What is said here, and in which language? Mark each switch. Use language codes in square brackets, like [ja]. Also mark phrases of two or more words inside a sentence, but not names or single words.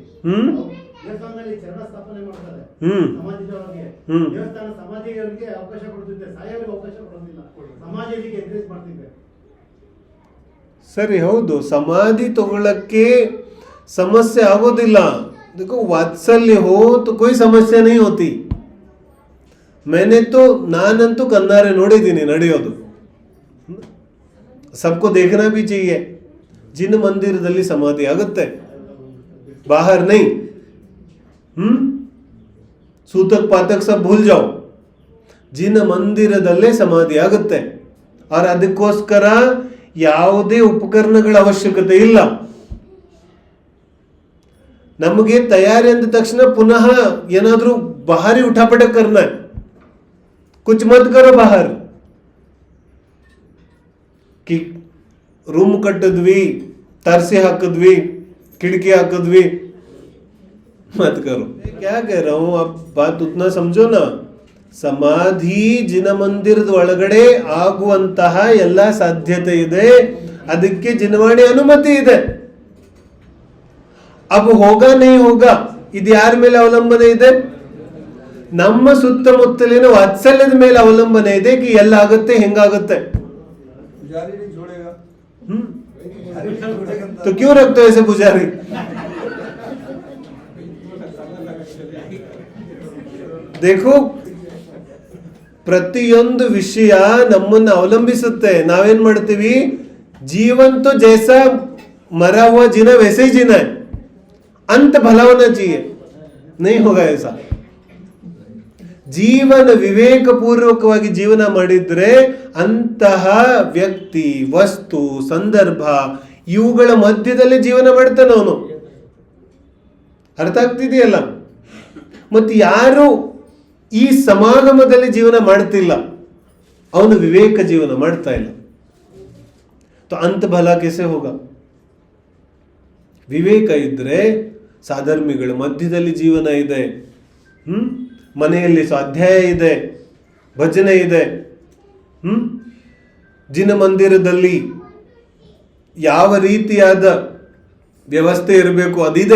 [kn] ದೇವಸ್ಥಾನದಲ್ಲಿ ಚರಣ ಸ್ಥಾಪನೆ ಮಾಡ್ತಾರೆ ಸಮಾಧಿದವರಿಗೆ. ದೇವಸ್ಥಾನ ಸಮಾಧಿಯವರಿಗೆ ಅವಕಾಶ ಕೊಡ್ತಿದ್ದೆ, ಸಾಯವರಿಗೆ ಅವಕಾಶ ಕೊಡೋದಿಲ್ಲ. ಸಮಾಧಿಗೆ ಎನ್ಕರೇಜ್ ಮಾಡ್ತಿದ್ದೆ. ಸರಿ, ಹೌದು, ಸಮಾಧಿ ತಗೊಳ್ಳಕ್ಕೆ ಸಮಸ್ಯೆ ಆಗೋದಿಲ್ಲ. [hi] देखो वात्सल्य हो तो कोई समस्या नहीं होती. मैंने तो [kn] ನಾನಂತೂ ಕಣ್ಣಾರೆ ನೋಡಿದ್ದೀನಿ ನಡೆಯೋದು. [hi] सबको देखना भी चाहिए. जिन मंदिरದಲ್ಲಿ [kn] ಸಮಾಧಿ ಆಗುತ್ತೆ, [hi] बाहर नहीं. सूतक पातक सब भूल जाओ. [kn] जिन ಮಂದಿರದಲ್ಲೇ ಸಮಾಧಿ ಆಗುತ್ತೆ. और ಅದಕ್ಕೋಸ್ಕರ ಯಾವುದೇ ಉಪಕರಣಗಳ ಅವಶ್ಯಕತೆ ಇಲ್ಲ. ನಮಗೆ ತಯಾರಿ ಅಂದ ತಕ್ಷಣ ಪುನಃ ಏನಾದ್ರೂ [hi] बाहरी उठापट करना है. कुछ मत करो बाहर कि रूम कಟ್ಟಿದ್ವಿ, तरसे ಹಾಕಿದ್ವಿ, खिड़की ಹಾಕಿದ್ವಿ, मत करो. क्या कह रहा हूं, आप बात उतना समझो ना. [kn] ಸಮಾಧಿ ಜಿನ ಮಂದಿರದ ಒಳಗಡೆ ಆಗುವಂತಹ ಎಲ್ಲ ಸಾಧ್ಯತೆ ಇದೆ. ಅದಕ್ಕೆ ಜಿನವಾಣಿ ಅನುಮತಿ ಇದೆ. [hi] अब होगा नहीं होगा [kn] ಇದು ಯಾರ ಮೇಲೆ ಅವಲಂಬನೆ ಇದೆ? ನಮ್ಮ ಸುತ್ತಮುತ್ತಲಿನ ವಾತ್ಸಲ್ಯದ ಮೇಲೆ ಅವಲಂಬನೆ ಇದೆ कि ಎಲ್ಲ ಆಗುತ್ತೆ, ಹೆಂಗಾಗುತ್ತೆ. [hi] पुजारी नहीं छोड़ेगा. तो क्यों रखते हो ऐसे पुजारी? देखो, [kn] ಪ್ರತಿಯೊಂದು ವಿಷಯ ನಮ್ಮನ್ನು ಅವಲಂಬಿಸುತ್ತೆ. ನಾವೇನ್ ಮಾಡ್ತೀವಿ, [hi] जीवन तो जैसा मरा हुआ जीना वैसे ही जीना है. अंत भला होना चाहिए. नहीं होगा ऐसा. [kn] ಜೀವನ ವಿವೇಕ ಪೂರ್ವಕವಾಗಿ ಜೀವನ ಮಾಡಿದ್ರೆ ಅಂತಹ ವ್ಯಕ್ತಿ, ವಸ್ತು, ಸಂದರ್ಭ ಇವುಗಳ ಮಧ್ಯದಲ್ಲಿ ಜೀವನ ಮಾಡ್ತಾನೆ ಅವನು. ಅರ್ಥ ಆಗ್ತಿದೆಯಲ್ಲ? ಮತ್ತೆ ಯಾರು ಈ ಸಮಾಗಮದಲ್ಲಿ ಜೀವನ ಮಾಡ್ತಿಲ್ಲ, ಅವನು ವಿವೇಕ ಜೀವನ ಮಾಡ್ತಾ ಇಲ್ಲ. [hi] तो अंत भला कैसे होगा? [kn] ವಿವೇಕ ಇದ್ರೆ ಸಾಧರ್ಮಿಗಳ ಮಧ್ಯದಲ್ಲಿ ಜೀವನ ಇದೆ, ಮನೆಯಲ್ಲಿ ಸ್ವಾಧ್ಯಾಯ ಇದೆ, ಭಜನೆ ಇದೆ, ಜಿನ ಮಂದಿರದಲ್ಲಿ ಯಾವ ರೀತಿಯಾದ ವ್ಯವಸ್ಥೆ ಇರಬೇಕು ಅದಿದೆ.